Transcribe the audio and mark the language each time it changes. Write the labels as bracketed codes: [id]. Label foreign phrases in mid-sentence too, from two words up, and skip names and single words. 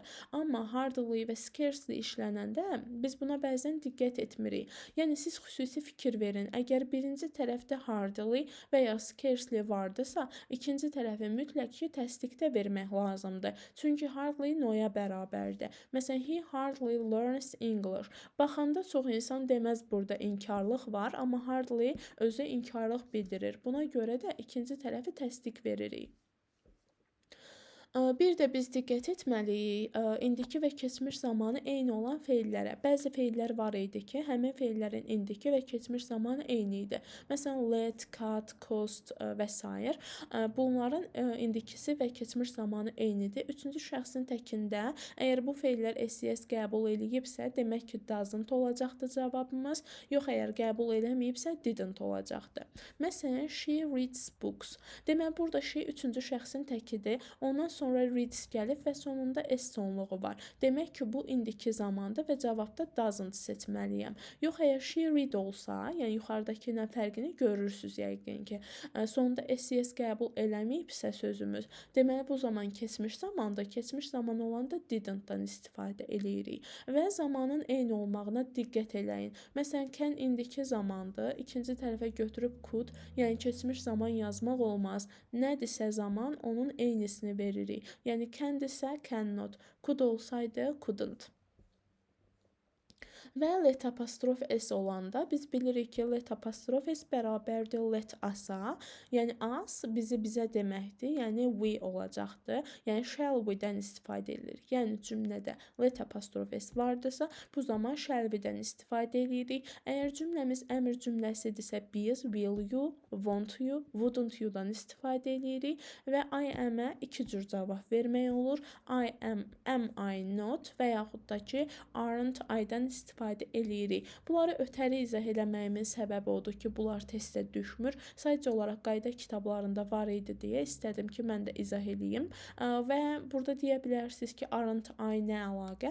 [az] Amma hardly və scarcely işlənəndə biz buna bəzən diqqət etmirik. Yəni siz xüsusi fikir verin. Əgər birinci tərəfdə hardly və ya scarcely vardısa, ikinci tərəfi mütləq ki, təsdiqdə vermək lazımdır. Çünki [en] hardly no- [az] ya bərabərdir. Məsələn, [en] he hardly learns English. [az] Baxanda çox insan deməz burada inkarlıq var, amma hardly özü inkarlıq bildirir. Buna görə də ikinci tərəfi təsdiq veririk. Bir də biz diqqət etməliyik, indiki və keçmiş zamanı eyni olan feillərə. Bəzi feillər var idi ki, həmin feillərin indiki və keçmiş zamanı eyni idi. Məsələn, [en] let, cut, cost və s. [az] Bunların indikisi və keçmiş zamanı eynidir. Üçüncü şəxsin təkində əgər bu feillər SES qəbul eləyibsə, demək ki, doesn't olacaqdır cavabımız. Yox, əgər qəbul eləməyibsə, didn't olacaqdır. Məsələn, [en] she reads books. [az] Demək, burada she üçüncü şəxsin təkidir. Ondan sonra reads gəlib və sonunda s sonluğu var. Demək ki, bu indiki zamandır və cavabda doesn't seçməliyəm. Yox, əgər [en] she read [az] olsa, yəni yuxarıdakı ilə fərqini görürsüz yəqin ki. Sonunda SES qəbul eləməyibsə sözümüz, deməli bu zaman keçmiş zamandır. Keçmiş zaman olanda didn't-dan istifadə eləyirik. Və zamanın eyni olmağına diqqət eləyin. Məsələn, can indiki zamandır. İkinci tərəfə götürüb could, yəni keçmiş zaman yazmaq olmaz. Nədirsə zaman onun eynisini veririk. Yəni can-dirsə cannot, could olsaydı couldn't. Və let apostrof s olanda biz bilirik ki, let apostrof s bərabərdir [en] let as- [az] a. Yəni as bizə deməkdir. Yəni we olacaqdır. Yəni [en] shall we- [az] dən istifadə edilir. Yəni cümlədə let apostrof s vardırsa, bu zaman [en] shall we- [az] dən istifadə edirik. Əgər cümləmiz əmr cümləsidirsə, biz [en] will you, want you, wouldn't you- [az] dan istifadə edirik və [en] I am- [az] ə iki cür cavab vermək olur. [en] I am I not [az] və yaxud da ki, [en] aren't I- [az] dən istifadə eləyirik. Bunları ötəri izah eləməyimin səbəbi odur ki, bunlar testə düşmür. Sadəcə olaraq qayda kitablarında var idi deyə istədim ki, mən də izah eləyim. Və burada deyə bilərsiniz ki, [en] aren't I [az] nə əlaqə?